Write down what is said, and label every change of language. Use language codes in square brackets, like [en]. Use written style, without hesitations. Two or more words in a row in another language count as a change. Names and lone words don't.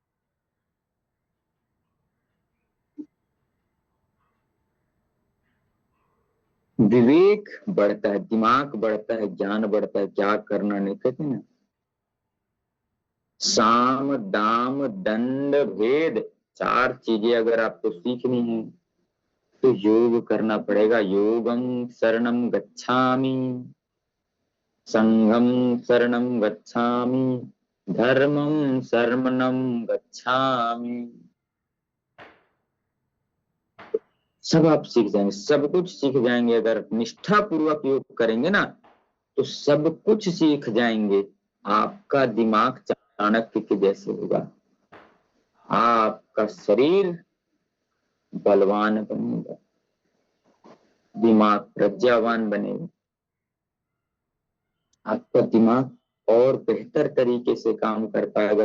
[hi] विवेक बढ़ता है, दिमाग बढ़ता है, ज्ञान बढ़ता है। क्या करना नहीं कहते ना, साम दाम दंड भेद, चार चीजें अगर आपको सीखनी है तो योग करना पड़ेगा। [sa] योगं शरणं गच्छामि, संघं शरणं गच्छामि, धर्मं शरणं गच्छामि। [hi] सब आप सीख जाएंगे, सब कुछ सीख जाएंगे। अगर निष्ठा पूर्वक योग करेंगे ना तो सब कुछ सीख जाएंगे। आपका दिमाग चाणक्य के जैसे होगा, आपका शरीर बलवान बनेगा, दिमाग प्रज्ञावान बनेगा, आपका दिमाग और बेहतर तरीके से काम कर पाएगा।